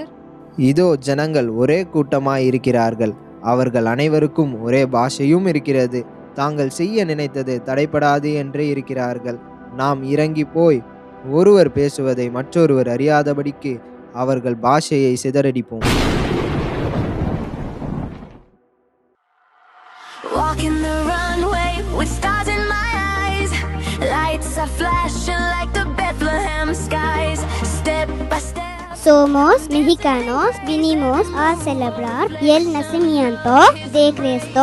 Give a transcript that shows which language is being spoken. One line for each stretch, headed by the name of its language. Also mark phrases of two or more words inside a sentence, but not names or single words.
Tamil: இதோ ஜனங்கள் ஒரே கூட்டமாய் இருக்கிறார்கள், அவர்கள் அனைவருக்கும் ஒரே பாஷையும் இருக்கிறது, தாங்கள் செய்ய நினைத்தது தடைபடாது என்றே இருக்கிறார்கள். நாம் இறங்கி போய் ஒருவர் பேசுவதை மற்றொருவர் அறியாதபடிக்கு அவர்கள் பாஷையை சிதறடிப்போம்.
Spanish: Somos mexicanos, vinimos a celebrar el nacimiento de Cristo.